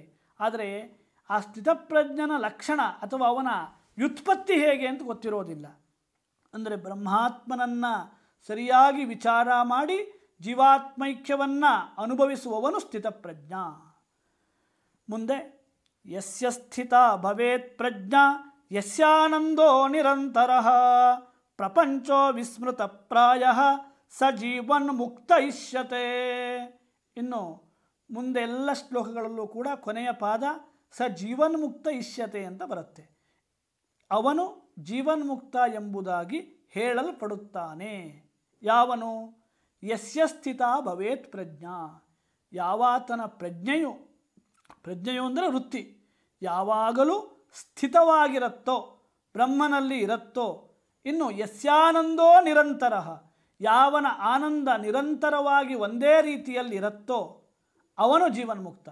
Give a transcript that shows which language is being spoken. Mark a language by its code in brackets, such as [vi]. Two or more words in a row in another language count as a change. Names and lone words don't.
[kn] ಆದರೆ ಆ ಸ್ಥಿತಪ್ರಜ್ಞನ ಲಕ್ಷಣ ಅಥವಾ ಅವನ ವ್ಯುತ್ಪತ್ತಿ ಹೇಗೆ ಅಂತ ಗೊತ್ತಿರೋದಿಲ್ಲ. ಅಂದರೆ ಬ್ರಹ್ಮಾತ್ಮನನ್ನು ಸರಿಯಾಗಿ ವಿಚಾರ ಮಾಡಿ ಜೀವಾತ್ಮೈಕ್ಯವನ್ನು ಅನುಭವಿಸುವವನು ಸ್ಥಿತಪ್ರಜ್ಞಾ. [sa] मुन्दे यस्य स्थित भवेत् प्रज्ञा यस्यानन्दो निरन्तरः प्रपञ्चो विस्मृत प्रायः स जीवन् मुक्त इष्यते. [kn] ಇನ್ನು ಮುಂದೆ ಎಲ್ಲ ಶ್ಲೋಕಗಳಲ್ಲೂ ಕೂಡ ಕೊನೆಯ ಪಾದ [sa] स जीवन्मुक्त इष्यते [kn] ಅಂತ ಬರುತ್ತೆ. ಅವನು ಜೀವನ್ಮುಕ್ತ ಎಂಬುದಾಗಿ ಹೇಳಲ್ಪಡುತ್ತಾನೆ. ಯಾವನು? [sa] यस्य स्थित भवेत् प्रज्ञा. [kn] ಯಾವಾತನ ಪ್ರಜ್ಞೆಯು ಅಂದರೆ ವೃತ್ತಿ ಯಾವಾಗಲೂ ಸ್ಥಿತವಾಗಿರುತ್ತೋ ಬ್ರಹ್ಮನಲ್ಲಿ ಇರುತ್ತೋ. ಇನ್ನು [sa] यस्यानन्दो निरन्तर [kn] ಯಾವನ ಆನಂದ ನಿರಂತರವಾಗಿ ಒಂದೇ ರೀತಿಯಲ್ಲಿರುತ್ತೋ ಅವನು ಜೀವನ್ಮುಕ್ತ.